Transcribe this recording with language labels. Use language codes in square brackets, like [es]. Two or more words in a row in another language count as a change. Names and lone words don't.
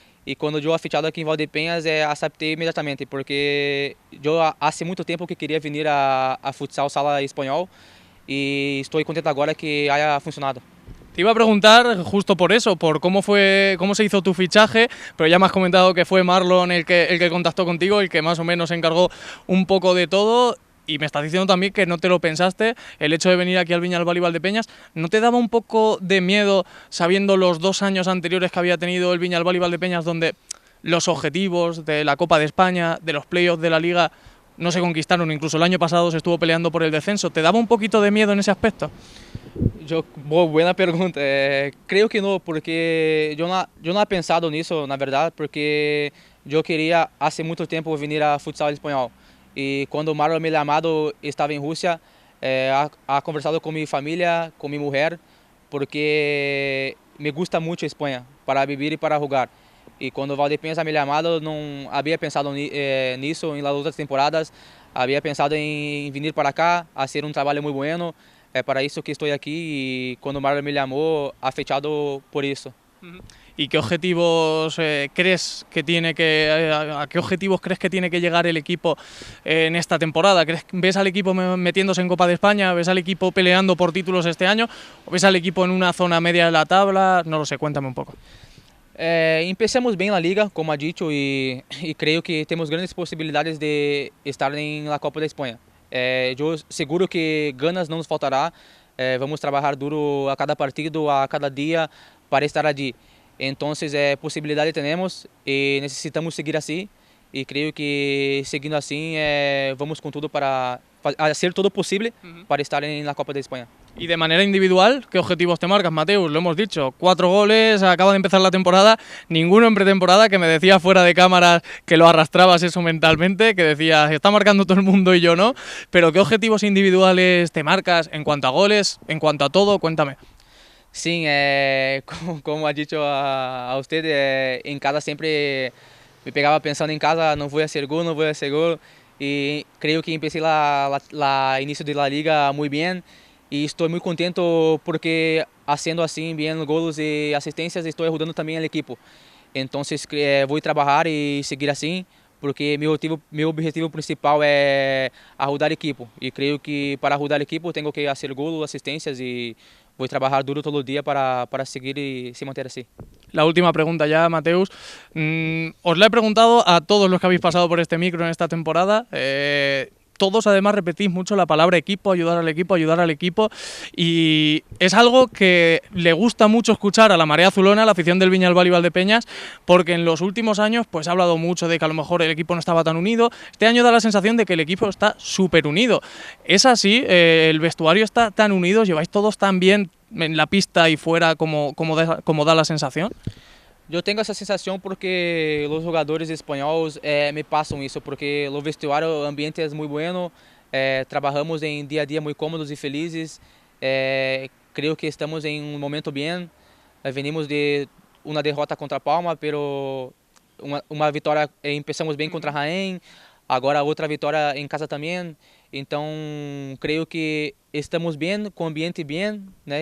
[pt] E quando eu fichado aqui em Valdepeñas, aceitei imediatamente, porque eu há muito tempo que queria vir a futsal sala espanhol e estou contento agora [es] que haya funcionado. Te iba a preguntar justo por eso, por cómo se hizo tu fichaje, pero ya me has comentado que fue Marlon el que contactó contigo, el que más o menos se encargó un poco de todo. Y me estás diciendo también que no te lo pensaste, el hecho de venir aquí al Viñalbal y Valdepeñas. ¿No te daba un poco de miedo sabiendo los 2 años anteriores que había tenido el Viñalbal y Valdepeñas, donde los objetivos de la Copa de España, de los playoffs de la Liga, no se conquistaron? Incluso el año pasado se estuvo peleando por el descenso. ¿Te daba un poquito de miedo en ese aspecto? [pt] Buena pergunta. Creio que não, porque eu não he pensado nisso, na verdade, porque eu queria há muito tempo vir a futsal espanhol. E quando o Marlon me chamado, estava em Rússia, ha conversado com minha família, com minha mulher, porque [es] me gusta [pt] muito a Espanha, para viver e para jogar. E quando o Valdepeñas me chamado, não havia pensado nisso em las outras temporadas, havia pensado em vir para cá, a fazer trabalho muito bueno. É para isso que estou aqui e quando o Marlon me chamou, ha fechado por isso. [es] ¿Y qué objetivos crees que tiene a qué objetivos crees que tiene que llegar el equipo en esta temporada? ¿Ves al equipo metiéndose en Copa de España? ¿Ves al equipo peleando por títulos este año? ¿O ves al equipo en una zona media de la tabla? No lo sé, cuéntame un poco. [pt] Empecemos bem na liga, [es] como ha dicho, [pt] e creio que temos grandes possibilidades de estar na Copa da Espanha. Eu seguro que ganas não nos faltará. Vamos trabalhar duro a cada partido, a cada dia para estar ali. Então, possibilidade temos e necessitamos seguir assim. E creio que seguindo assim, vamos com tudo para [es] hacer todo posible para estar en la Copa de España. Y de manera individual, ¿qué objetivos te marcas, Mateus? Lo hemos dicho, 4 goles, acaba de empezar la temporada, ninguno en pretemporada, que me decía fuera de cámaras que lo arrastrabas eso mentalmente, que decías, está marcando todo el mundo y yo no, pero ¿qué objetivos individuales te marcas en cuanto a goles, en cuanto a todo? Cuéntame. Sim, como ha dicho a usted, en casa siempre me pegaba pensando en casa, no voy a hacer gol, no voy a hacer gol, y creo que empecé la inicio de la liga muy bien. [pt] E estou muito contente porque, haciendo assim bem gols e assistências, estou ajudando também o equipo. Então, vou trabalhar e seguir assim, porque meu objetivo principal é ajudar o equipo. E creio que para ajudar o equipo tenho que fazer gols, assistências e vou trabalhar duro todo dia para seguir e se manter assim. [es] La última pregunta ya, Mateus. Os la he preguntado a todos los que habéis pasado por este micro en esta temporada. Todos además repetís mucho la palabra equipo, ayudar al equipo, y es algo que le gusta mucho escuchar a la Marea Azulona, a la afición del Viñalbal y Valdepeñas, porque en los últimos años pues ha hablado mucho de que a lo mejor el equipo no estaba tan unido. Este año da la sensación de que el equipo está súper unido. ¿Es así? ¿El vestuario está tan unido? ¿Lleváis todos tan bien en la pista y fuera como da la sensación? [pt] Eu tenho essa sensação porque os jogadores espanhóis me passam isso, porque o vestuário, o ambiente é muito bueno, trabalhamos em dia a dia muito cômodos e felizes, creio que estamos em um momento bem, venimos de uma derrota contra a Palma, pero uma vitória, começamos bem contra a Jaén, agora outra vitória em casa também, então creio que estamos bem, com o ambiente bem, né?